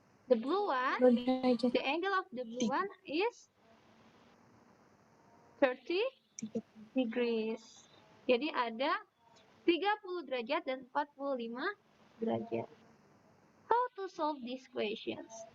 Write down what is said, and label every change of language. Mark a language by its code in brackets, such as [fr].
[en] The blue one, the angle of the blue one is 30 degrees. [id] Jadi ada 30 derajat dan 45 derajat. [en] How to solve these questions?